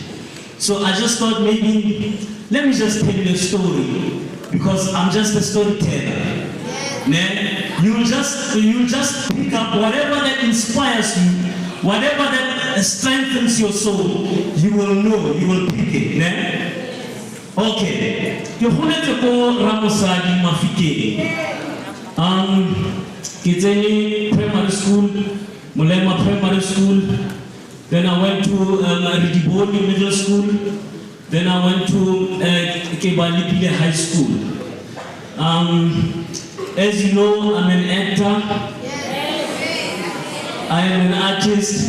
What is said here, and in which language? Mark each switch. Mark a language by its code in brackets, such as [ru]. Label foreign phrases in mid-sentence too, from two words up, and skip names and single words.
[en] So I just thought maybe, let me just tell you a story, because I'm just a storyteller. You'll just pick up whatever that inspires you, whatever that strengthens your soul, you will know, you will pick it. Okay. [tn] Ke holetse ko Ramosadi Mafikeng. Ke tsene [en] primary school, [tn] Molema [en] primary school. Then I went to Ridiboni middle school. Then I went to Kebalipile high school. As you know, I'm an actor. I am an artist.